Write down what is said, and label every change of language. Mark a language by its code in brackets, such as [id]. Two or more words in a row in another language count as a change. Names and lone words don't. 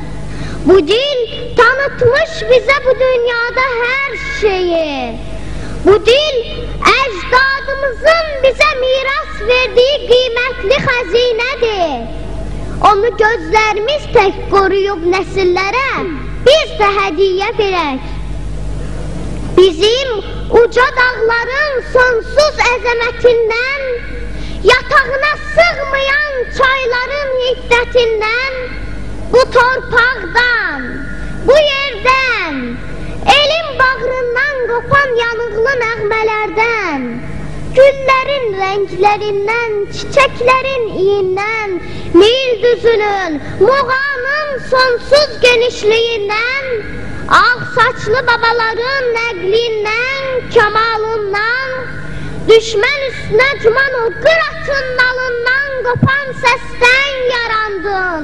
[tr] Bu dil tanıtmış bize bu dünyada her şeyi. Bu dil ecdadımızın bize miras verdiği kıymetli hazinedir. Onu gözlerimiz tek koruyup nesillere biz de hediye verek. [az] Bizim uca dağların sonsuz əzəmətindən, yatağına sığmayan çayların hiddetinden, bu torpaqdan, bu yerden, elin bağrından qopan yanıqlı nəğmələrdən, güllərin rənglerindən, çiçəklərin iyindən, Nil düzünün, Muğanın sonsuz genişliyindən, ağ saçlı babaların nəqlindən, kemalından, düşmən üstünə cuman o qıratın nalından qopan səsdən yarandın.